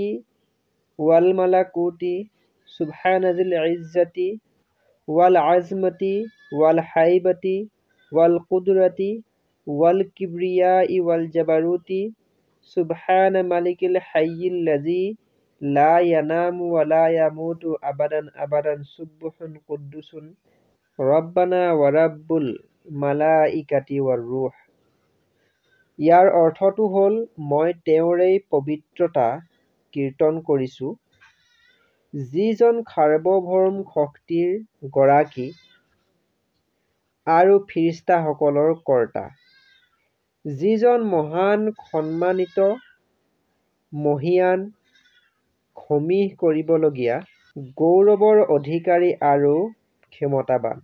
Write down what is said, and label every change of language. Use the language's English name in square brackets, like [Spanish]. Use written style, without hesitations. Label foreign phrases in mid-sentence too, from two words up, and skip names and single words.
[Arabic] والملكوت سبحان ذي العزة والعظمة والهيبة والقدرة والكبرياء والجبروت سبحان الملك الحي الذي لا ينام ولا يموت أبدا أبدا سبوح قدوس ربنا ورب الملائكة والروح. [Assamese] ইয়াৰ অৰ্থটো হ'ল, মই তেওঁৰেই পবিত্ৰতা কীৰ্তন কৰিছোঁ, যিজন সাৰ্বভৌম শক্তিৰ গৰাকী আৰু ফিৰিষ্তাসকলৰ কৰ্তা, যিজন মহান, সন্মানিত, মহীয়ান, সমীহ কৰিবলগীয়া, গৌৰৱৰ অধিকাৰী আৰু ক্ষমতাবান।